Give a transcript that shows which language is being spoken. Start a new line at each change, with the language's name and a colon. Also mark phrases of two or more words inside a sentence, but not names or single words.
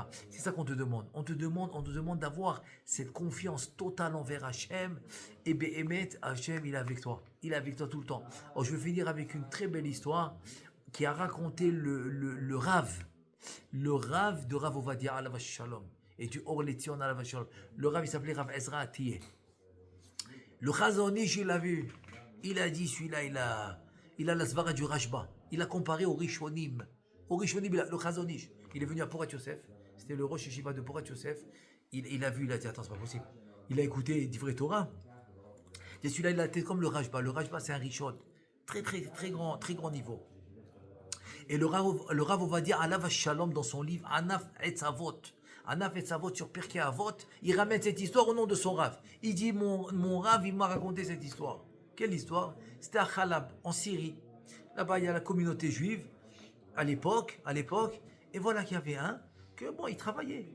French: C'est ça qu'on te demande. On te demande d'avoir cette confiance totale envers Hachem. Et Béhémet, Hachem, il est avec toi. Il est avec toi tout le temps. Alors je vais finir avec une très belle histoire qui a raconté le Rav. Le Rav de Rav Ovadia
Hebrew: עליו השלום
French: et du Or Letzion
Hebrew: עליו השלום.
French: Le Rav il s'appelait Rav Ezra Atiyeh. Le Chazon Ish il l'a vu. Il a dit celui-là il a la svara du Rashba. Il a comparé au Rishonim. Au Rishonim le Chazon Ish. Il est venu à Porat Yosef. C'était le
Hebrew: ראש ישיבה
French: de Porat Yosef. Il a vu, il a dit attends c'est pas possible. Il a écouté
Hebrew: דברי תורה.
French: Et celui-là il a été comme le Rashba. Le Rashba c'est un Rishon. Très grand niveau. Et le Rav va dire
Hebrew: עליו השלום
French: dans son livre Anaf Etzavot. Anaf Etzavot sur Pirkei Avot, il ramène cette histoire au nom de son Rav. Il dit mon Rav, il m'a raconté cette histoire. Quelle histoire? C'était à Khalab, en Syrie. Là-bas, il y a la communauté juive à l'époque. Et voilà qu'il y avait un que bon, il travaillait.